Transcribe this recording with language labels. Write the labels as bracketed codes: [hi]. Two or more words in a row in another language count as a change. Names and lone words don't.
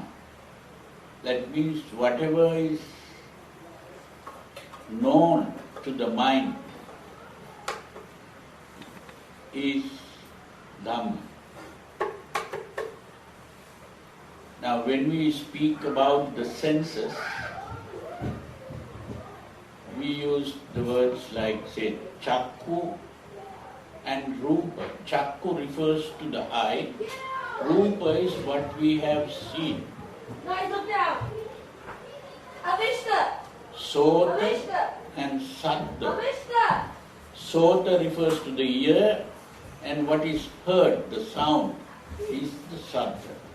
[en] That means whatever is known to the mind is Dhamma. Now when we speak about the senses, we use the words like, say, chakku and rupa. Chakku refers to the eye. Rupa is what we have seen. Sota and saddha. Sota refers to the ear, and what is heard, the sound, is the saddha.